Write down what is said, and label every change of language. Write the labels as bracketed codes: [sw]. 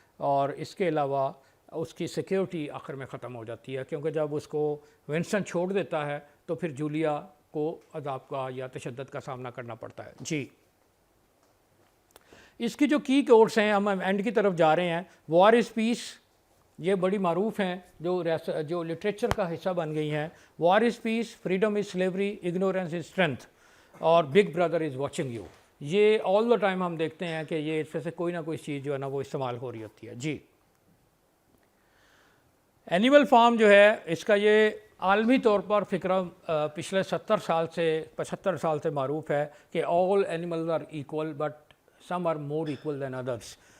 [ur] اور اس کے علاوہ اس کی سیکیورٹی آخر میں ختم ہو جاتی ہے, کیونکہ جب اس کو ونسٹن چھوڑ دیتا ہے تو پھر جولیا کو عذاب کا یا تشدد کا سامنا کرنا پڑتا ہے. جی اس کی جو کی کوٹس ہیں, ہم اینڈ کی طرف جا رہے ہیں. [en] war is peace, [ur] یہ بڑی معروف ہیں جو لٹریچر کا حصہ بن گئی ہیں. [en] War is peace, freedom is slavery, ignorance is strength, اور big brother is watching you. [ur] یہ [en] all the time [ur] ہم دیکھتے ہیں کہ یہ اس میں سے کوئی نہ کوئی چیز جو ہے نا وہ استعمال ہو رہی ہوتی ہے. جی اینیمل فارم جو ہے اس کا یہ عالمی طور پر فکرہ پچھلے 75 سال سے معروف ہے کہ [en] All animals are equal but some are more equal than others.